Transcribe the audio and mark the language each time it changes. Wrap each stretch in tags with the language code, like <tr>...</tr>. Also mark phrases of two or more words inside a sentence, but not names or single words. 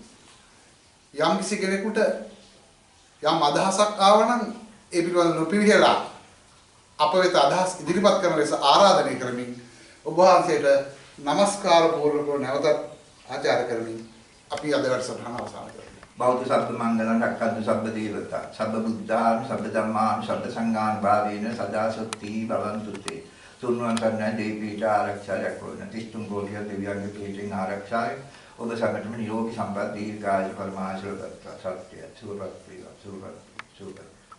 <si>යම් කිසි කෙනෙකුට යම් අදහසක් ආවනම් ඒ පිළිබඳව නොපිළිහෙලා අප වෙත අදහස් ඉදිරිපත් කරන ලෙස ආරාධනය කරමින් ඔබ වහන්සේට নমස්කාර පූර්වකව නැවතත් ආචාර්ය කරමින් අපි අද වැඩසටහන අවසන් කරමු. බෞද්ධ</si> <pi>සබ්බ මංගලං රක්ඛන්තු සබ්බ දේවතා සබ්බ බුද්ධාන් සබ්බ ධම්මාන් සබ්බ සංඝාන් භාවේන සදා සොත්ති භවන්තු තේ</pi> <si>තුන්වන් කරන දෙවිපීඨ ආරක්ෂායක් වන තිස්තුන් ගෝලිය දෙවියන්ගේ පීඨෙන් ආරක්ෂායි ඔබ සමගම නිරෝගී සම්පත් දීර්ඝායු පරමාශිර්වාද සත්‍ය සුවපත් වේවා සුවපත්</si>